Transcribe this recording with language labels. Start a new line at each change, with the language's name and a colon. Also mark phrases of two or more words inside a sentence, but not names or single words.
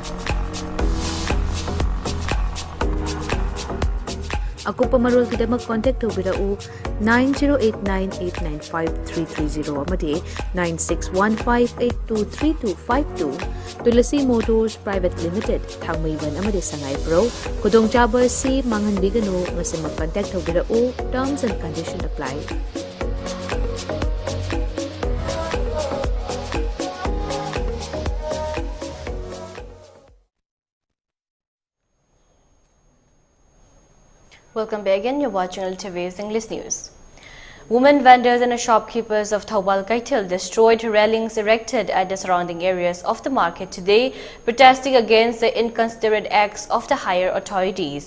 Manipuri: Akupa marul kidamak contact tawbirau 9089895330 amadi 9615823252. Tulasi Motors Private Limited, Thangmaiban amadi Sangay Pro, Kudong Chaba si Mangan Bigano, ngasi mag-contact tawbirau,
English: terms and conditions apply. Welcome back again. You're watching ELITETV's English News. Women vendors and shopkeepers of Thawal Kaitil destroyed railings erected at the surrounding areas of the market today, protesting against the inconsiderate acts of the higher authorities.